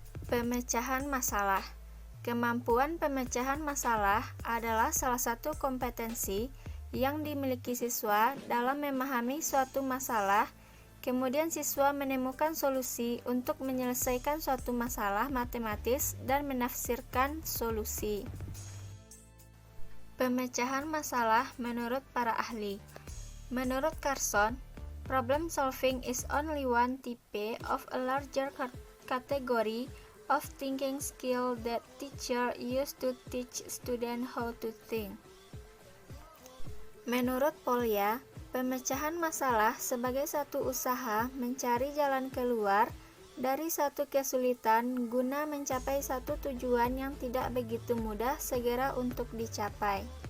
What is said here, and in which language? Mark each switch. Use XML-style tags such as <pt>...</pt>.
<id>Pemecahan masalah. Kemampuan pemecahan masalah adalah salah satu kompetensi yang dimiliki siswa dalam memahami suatu masalah, kemudian siswa menemukan solusi untuk menyelesaikan suatu masalah matematis dan menafsirkan solusi. Pemecahan masalah menurut para ahli.</id> <en>Menurut Carson, problem solving is only one type of a larger category of thinking skill that teacher use to teach student how to think.</en> <id>Menurut Polya, pemecahan masalah sebagai satu usaha mencari jalan keluar dari satu kesulitan guna mencapai satu tujuan yang tidak begitu mudah segera untuk dicapai.</id>